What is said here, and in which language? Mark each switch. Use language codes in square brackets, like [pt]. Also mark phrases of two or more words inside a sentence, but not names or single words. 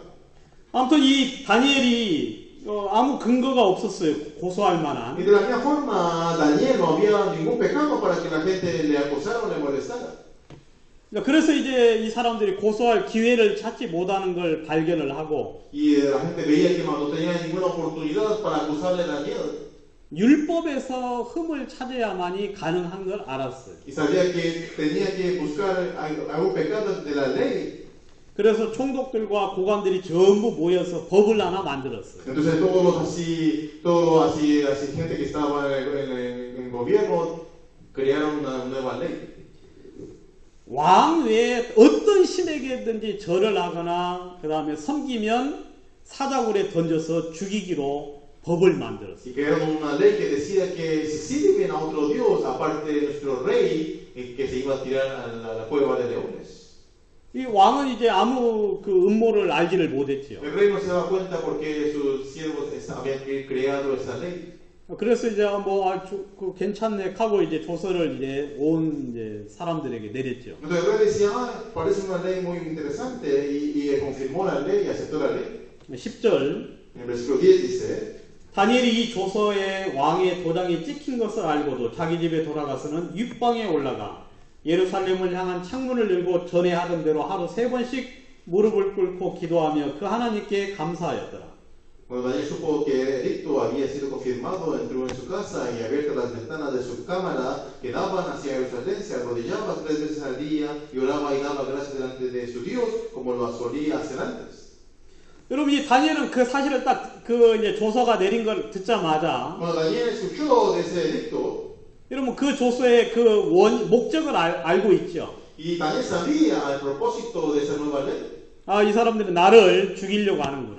[ko] 아무튼 이 다니엘이 아무 근거가 없었어요. 고소할 Y 만한. [es] de la misma forma, Daniel no había ningún pecado para que la gente le acusara o le molestara. [ko] 그래서 이제 이 사람들이 고소할 기회를 찾지 못하는 걸 발견을 하고 [es] Y la gente veía que no tenía ninguna oportunidad para acusarle a Daniel. [ko] 율법에서 흠을 찾아야만이 가능한 걸 알았어요. [es] Y sabía que tenía que buscar algún pecado de la ley. [ko] 그래서 총독들과 고관들이 전부 모여서 법을 하나 만들었어요. [es] Entonces todos así, gente que estaba en el gobierno, crearon una nueva ley. [ko] 왕 외에 어떤 신에게든지 절을 하거나 그 다음에 섬기면 사자굴에 던져서 죽이기로 법을 만들었어요. [es] Y crearon una ley que decía que si sirven a otro Dios, aparte de nuestro rey, que se iba a tirar a la cueva de leones. [ko] 이 왕은 이제 아무 그 음모를 알지를 못했지요. [es] El rey no se daba cuenta porque sus siervos habían creado esa ley. [ko] 그래서 이제 그 괜찮네 하고 이제 조서를 이제 온 이제 사람들에게 내렸죠. [es] Entonces el rey decía, parece una ley muy interesante, y confirmó la ley y aceptó la ley. [ko] 10절 [es] En el versículo 10 dice, [ko] 다니엘이 이 조서에 왕의 도장이 찍힌 것을 알고도 자기 집에 돌아가서는 윗방에 올라가 예루살렘을 향한 창문을 열고 전에 하던 대로 하루 3번씩 무릎을 꿇고 기도하며 그 하나님께 감사하였더라. [es] Cuando Daniel supo que el edicto había sido confirmado, entró en su casa y abiertas las ventanas de su cámara que daban hacia Jerusalén, se arrodillaba 3 veces al día y oraba y daba gracias delante de su Dios, como lo solía hacer antes. [ko] 여러분 이 다니엘은 그 사실을 딱 그 이제 조서가 내린 걸 듣자마자 [es] Cuando Daniel escuchó de ese edicto, [ko] 여러분 그 조서의 그 목적을 알고 있죠. [es] y Daniel sabía el propósito de esa nueva ley. [ko] 이 사람들은 나를 죽이려고 하는구나.